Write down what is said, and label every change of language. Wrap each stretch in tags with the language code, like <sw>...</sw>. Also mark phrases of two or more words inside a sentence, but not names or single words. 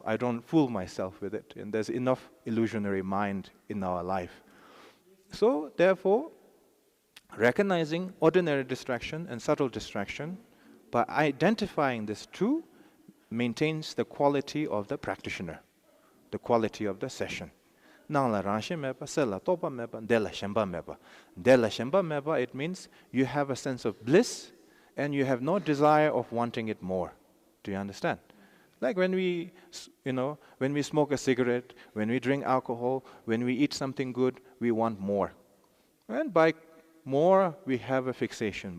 <en>I don't fool myself with it. And there's enough illusionary mind in our life. So, therefore, recognizing ordinary distraction and subtle distraction, by identifying these two, maintains the quality of the practitioner, the quality of the session.</en> <bo>སྣང་ལ་རང་ཞེན་མེད་པ། གསལ་ལ་རྟོག་པ་མེད་པ། བདེ་ལ་ཞེན་པ་མེད་པ. བདེ་ལ་ཞེན་པ་མེད་པ,</bo> <en>it means you have a sense of bliss and you have no desire of wanting it more. Do you understand? Like when we smoke a cigarette, when we drink alcohol, when we eat something good, we want more. And by more, we have a fixation.</en>